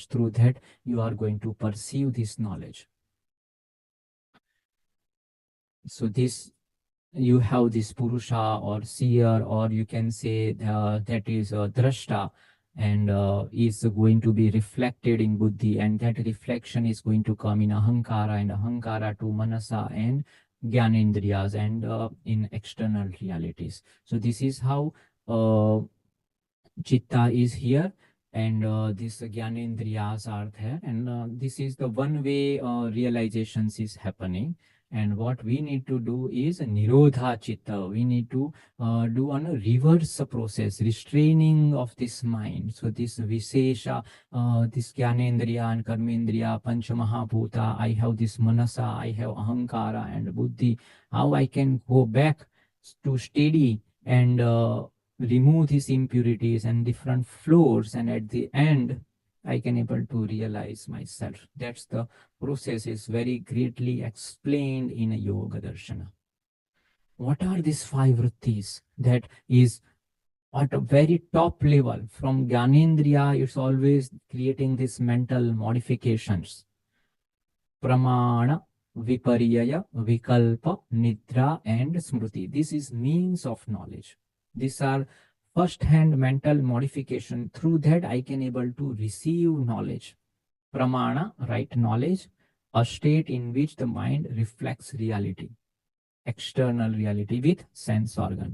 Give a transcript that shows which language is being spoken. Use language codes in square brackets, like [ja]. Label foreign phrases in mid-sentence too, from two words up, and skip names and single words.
[en] Through that, you are going to perceive this knowledge. So this, you have this purusha or seer, or you can say that is drashta, and is going to be reflected in buddhi, and that reflection is going to come in ahankara, and ahankara to manasa and gyanendriyas, and in external realities. So this is how chitta is here, and these gyanendriyas are there, and this is the one way realizations is happening. And what we need to do is [sa] nirodha chitta. [en] We need to do on a reverse process, restraining of this mind. So this vishesha, this gyanendriya and karmendriya, [sa] pancha mahabhuta, [en] I have this manasa, I have ahankara and buddhi. How I can go back to steady and remove these impurities and different floors, and at the end I can able to realize myself. That's the process, is very greatly explained in Yoga Darshana. What are these five vrittis? That is at a very top level. From Gyanendriya, it's always creating these mental modifications. [sa] Pramana, vipariyaya, vikalpa, nidra, and smriti. [en] This is means of knowledge. These are first-hand mental modification. Through that, I can able to receive knowledge. Pramana, right knowledge, a state in which the mind reflects reality, external reality with sense organ.